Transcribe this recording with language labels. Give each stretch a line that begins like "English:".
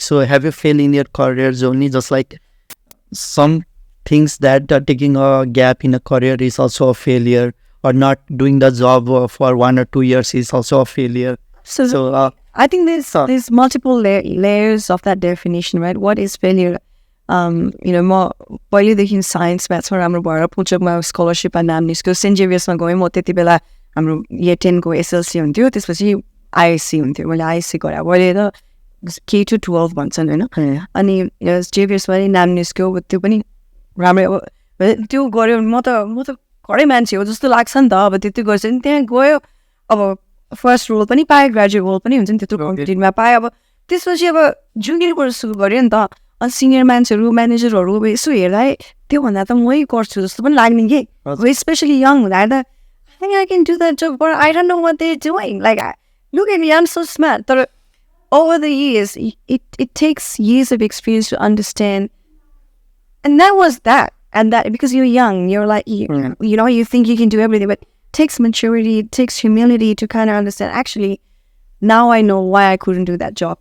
English: So have you failed in your career journey, just like some things that taking a gap in a career is also a failure, or not doing the job for 1 or 2 years is also a failure? So I think there's multiple layers of that definition, right? What is failure?
Nepali: म पहिलेदेखि science म्याथ्समा राम्रो भएर पुल्चोकमा स्कलरसिपमा नाम निस्क्यो। Saint जेभियर्समा गएँ म। त्यति बेला हाम्रो इयर 10 को एसएलसी हुन्थ्यो, त्यसपछि आइएससी हुन्थ्यो। मैले आइएससी गरेँ, अहिले त K to 12 भन्छन् होइन। अनि जेभियर्समा नि नाम निस्क्यो, त्यो पनि राम्रै। अब त्यो गऱ्यो म त कडै मान्छे हो जस्तो लाग्छ नि त। अब त्यति गर्छ नि, त्यहाँ गयो, अब फर्स्ट रोल पनि पाएँ, ग्रेजुएट रोल पनि हुन्छ नि, त्यत्रो कम्पिटिटमा पाएँ। अब त्यसपछि अब जुनियरबाट सुरु गऱ्यो नि त। अनि सिनियर मान्छेहरू, म्यानेजरहरू यसो हेर्दा त्योभन्दा त मै गर्छु जस्तो पनि लाग्ने कि। स्पेसली यङ हुँदा त
English: I think I can do that job, but I don't know what they're doing. Like, look at me, I'm so smart. But over the years, it takes years of experience to understand. And that was that. And that, because you're young, you're like, you think you can do everything, but it takes maturity, it takes humility to kind of understand, actually, now I know why I couldn't do that job.